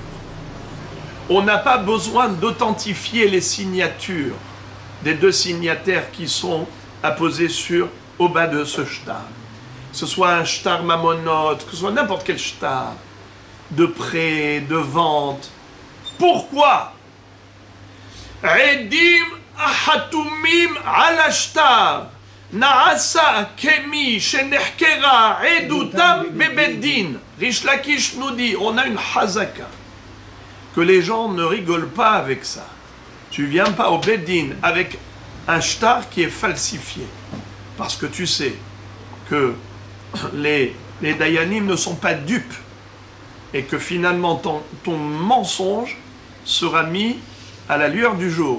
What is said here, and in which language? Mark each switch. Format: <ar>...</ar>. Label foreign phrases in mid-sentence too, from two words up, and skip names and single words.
<fr>On n'a pas besoin d'authentifier les signatures des deux signataires qui sont apposés au bas de ce shtar. Que ce soit un</fr> <he>שטר ממונות,</he> <fr>que ce soit n'importe quel shtar, de prêt, de vente. Pourquoi?</fr> <he>עדים החתומים על השטר נעשו כמי שנחקרה עדותן בבית דין.</he> <fr>Rish Lakish nous dit, on a une hazaka, que les gens ne rigolent pas avec ça. Tu viens pas au beddin avec un shtar qui est falsifié, parce que tu sais que les dayanim ne sont pas dupes, et que finalement ton mensonge sera mis à la lueur du jour.</fr>